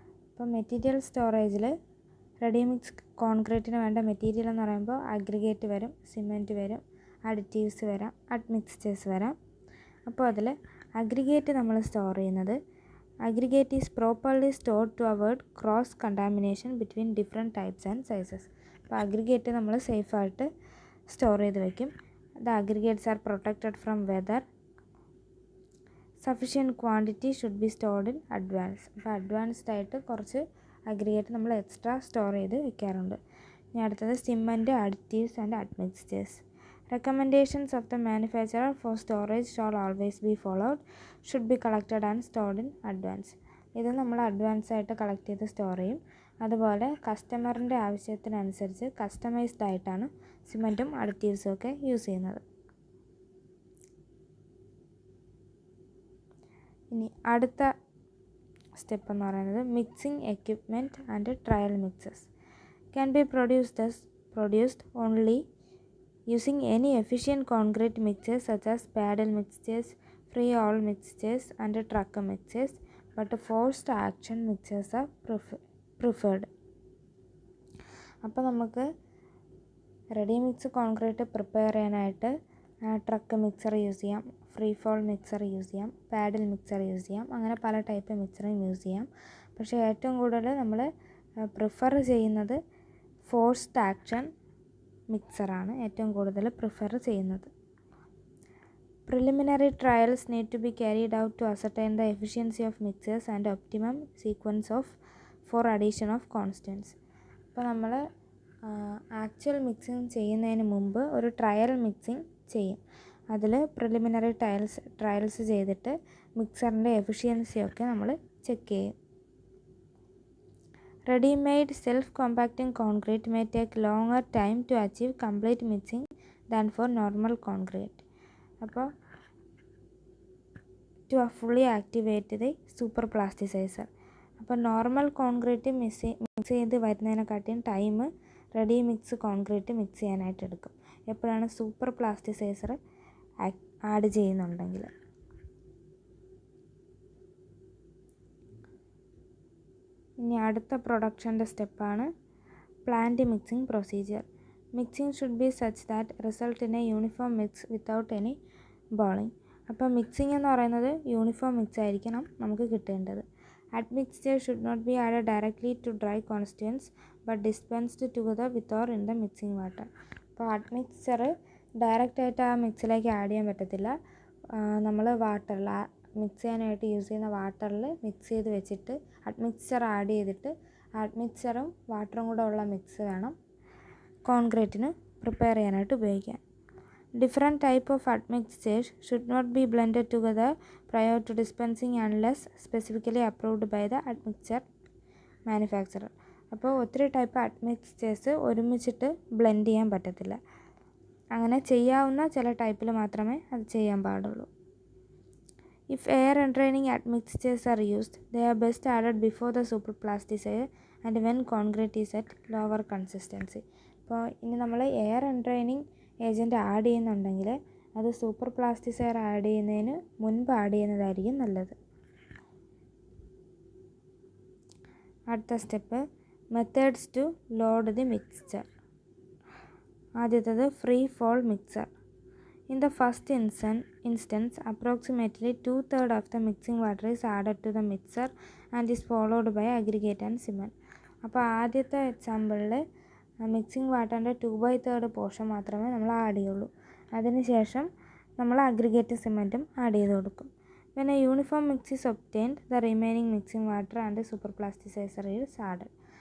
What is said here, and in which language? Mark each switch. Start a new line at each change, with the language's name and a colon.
Malayalam: അപ്പോൾ material സ്റ്റോറേജിൽ ready mix കോൺക്രീറ്റിന് വേണ്ട material എന്ന് പറയുമ്പോൾ അഗ്രിഗേറ്റ് വരും, സിമെൻറ്റ് വരും, അഡിറ്റീവ്സ് വരാം, അഡ്മിക്സ്ചേഴ്സ് വരാം. അപ്പോൾ അതിൽ അഗ്രിഗേറ്റ് നമ്മൾ സ്റ്റോർ ചെയ്യുന്നത്,
English: Aggregate is properly stored to avoid cross contamination between different types and sizes.
Malayalam: അപ്പോൾ അഗ്രിഗേറ്റ് നമ്മൾ സേഫായിട്ട് സ്റ്റോർ ചെയ്ത് വയ്ക്കും.
English: The aggregates are protected from weather. Sufficient quantity should be stored in advance.
Malayalam: അപ്പോൾ അഡ്വാൻസ്ഡ് ആയിട്ട് കുറച്ച് അഗ്രിഗേറ്റ് നമ്മൾ എക്സ്ട്രാ സ്റ്റോർ ചെയ്ത് വെക്കാറുണ്ട്. ഇനി അടുത്തത് cement, additives and അഡ്മിക്സ്ചേഴ്സ്.
English: Recommendations of the manufacturer for storage shall always be followed. Should be collected and stored in advance.
Malayalam: ഇത് നമ്മൾ അഡ്വാൻസ് ആയിട്ട് കളക്ട് ചെയ്ത് സ്റ്റോർ ചെയ്യും. അതുപോലെ കസ്റ്റമറിൻ്റെ ആവശ്യത്തിനനുസരിച്ച് കസ്റ്റമൈസ്ഡ് ആയിട്ടാണ് സിമൻറ്റും അഡിറ്റീവ്സും ഒക്കെ യൂസ് ചെയ്യുന്നത്. ഇനി അടുത്ത സ്റ്റെപ്പ് എന്ന് പറയുന്നത്
English: Mixing equipment and trial mixes can be produced only using any efficient concrete mixers such as paddle mixtures, free all mixtures and truck mixers, but forced action mixers are preferred.
Malayalam: അപ്പോൾ നമുക്ക് ready mix concrete prepare ചെയ്യാനായിട്ട് truck mixer use ചെയ്യാം, free fall mixer use ചെയ്യാം, പാഡിൽ mixer use ചെയ്യാം, അങ്ങനെ പല type മിക്സറും use ചെയ്യാം. പക്ഷേ ഏറ്റവും കൂടുതൽ നമ്മൾ പ്രിഫർ ചെയ്യുന്നത് ഫോഴ്സ്ഡ് ആക്ഷൻ മിക്സറാണ് ഏറ്റവും കൂടുതൽ പ്രിഫർ ചെയ്യുന്നത്.
English: Preliminary trials need to be carried out to ascertain the efficiency of mixers and optimum sequence for addition of constants.
Malayalam: അപ്പോൾ നമ്മൾ ആക്ച്വൽ മിക്സിങ് ചെയ്യുന്നതിന് മുമ്പ് ഒരു ട്രയൽ മിക്സിങ് ചെയ്യും. അതിൽ പ്രിലിമിനറി ട്രയൽസ് ചെയ്തിട്ട് മിക്സറിൻ്റെ എഫിഷ്യൻസിയൊക്കെ നമ്മൾ ചെക്ക് ചെയ്യും.
English: Ready-made self-compacting concrete may take longer time to achieve complete mixing than for normal concrete.
Malayalam: അപ്പോൾ
English: to fully activate the super plasticizer.
Malayalam: അപ്പോൾ നോർമൽ കോൺക്രീറ്റ് മിക്സ് ചെയ്ത് വരുന്നതിനെക്കാട്ടിയും time ready mix concrete mix ചെയ്യാനായിട്ട് എടുക്കും എപ്പോഴാണ് super plasticiser add ചെയ്യുന്നുണ്ടെങ്കിൽ. ഇനി അടുത്ത പ്രൊഡക്ഷൻ്റെ സ്റ്റെപ്പാണ് plant mixing procedure.
English: Mixing should be such that result in a uniform mix without any balling.
Malayalam: അപ്പോൾ മിക്സിംഗ് എന്ന് പറയുന്നത് യൂണിഫോം മിക്സ് ആയിരിക്കണം നമുക്ക് കിട്ടേണ്ടത്.
English: Admixture should not be added directly to dry constituents but dispensed together with or in the mixing water.
Malayalam: അപ്പോൾ admixture ഡയറക്റ്റായിട്ട് ആ മിക്സിലേക്ക് add ചെയ്യാൻ പറ്റത്തില്ല. നമ്മൾ വാട്ടറിൽ മിക്സ് ചെയ്യാനായിട്ട് യൂസ് ചെയ്യുന്ന വാട്ടറിൽ മിക്സ് ചെയ്ത് വെച്ചിട്ട് അഡ്മിക്സ്ചർ ആഡ് ചെയ്തിട്ട് അഡ്മിക്സ്ചറും വാട്ടറും കൂടെ ഉള്ള മിക്സ് വേണം കോൺക്രീറ്റിന് പ്രിപ്പയർ ചെയ്യാനായിട്ട് ഉപയോഗിക്കാൻ.
English: Different type of admixtures should not be blended together prior to dispensing unless specifically approved by the admixture manufacturer.
Malayalam: അപ്പോൾ ഒത്തിരി ടൈപ്പ് അഡ്മിക്സ്ചേഴ്സ് ഒരുമിച്ചിട്ട് ബ്ലെൻഡ് ചെയ്യാൻ പറ്റത്തില്ല. അങ്ങനെ ചെയ്യാവുന്ന ചില ടൈപ്പിൽ മാത്രമേ അത് ചെയ്യാൻ പാടുള്ളൂ.
English: If air entraining admixtures are used, they are best added before the super plasticizer and when concrete is at lower consistency.
Malayalam: അപ്പോൾ ഇനി നമ്മൾ എയർ എൻട്രെയിനിങ് ഏജൻറ്റ് ആഡ് ചെയ്യുന്നുണ്ടെങ്കിൽ അത് സൂപ്പർ പ്ലാസ്റ്റിസൈർ ആഡ് ചെയ്യുന്നതിന് മുൻപ് ആഡ് ചെയ്യുന്നതായിരിക്കും നല്ലത്.
English: അടുത്ത step methods to load the mixture.
Malayalam: ആദ്യത്തേത് free fall mixer.
English: In the first instance approximately 2/3 of the mixing water is added to the mixer and is followed by aggregate and cement.
Malayalam: അപ്പോൾ ആദ്യത്തെ എക്സാമ്പിളിൽ mixing വാട്ടറിൻ്റെ 2/3 portion മാത്രമേ നമ്മൾ add ചെയ്യുള്ളൂ. അതിനുശേഷം നമ്മൾ aggregate സിമെൻറ്റും add ചെയ്ത് കൊടുക്കും.
English: പിന്നെ uniform mix is obtained the remaining mixing water and super plasticizer is added.